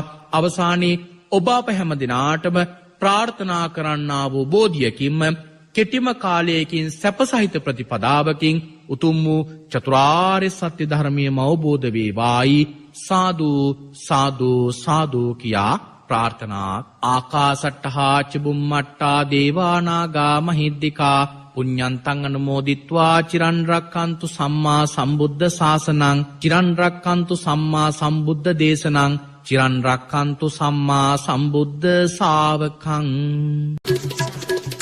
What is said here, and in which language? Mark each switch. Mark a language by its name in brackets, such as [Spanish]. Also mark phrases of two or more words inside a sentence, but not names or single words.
[Sinhala] අවසානයේ ඔබ අප හැම දිනාටම ප්‍රාර්ථනා කරන්නා වූ බෝධියකින්ම කෙටිම කාලයකින් සැපසහිත ප්‍රතිපදාවකින් උතුම් වූ චතුරාර්ය සත්‍ය ධර්මයම අවබෝධ වේවායි සාදු සාදු සාදු කියා ප්‍රාර්ථනා. [Pali] ආකාසට්ටහා චුම්මට්ටා දේවානාගා මහිද්దికා පුඤ්ඤන්තං අනුමෝදිත්වා චිරන් රක්칸තු සම්මා සම්බුද්ධ ශාසනං චිරන් රක්칸තු සම්මා සම්බුද්ධ දේශනං චිරන් රක්칸තු සම්මා සම්බුද්ධ ශාවකං.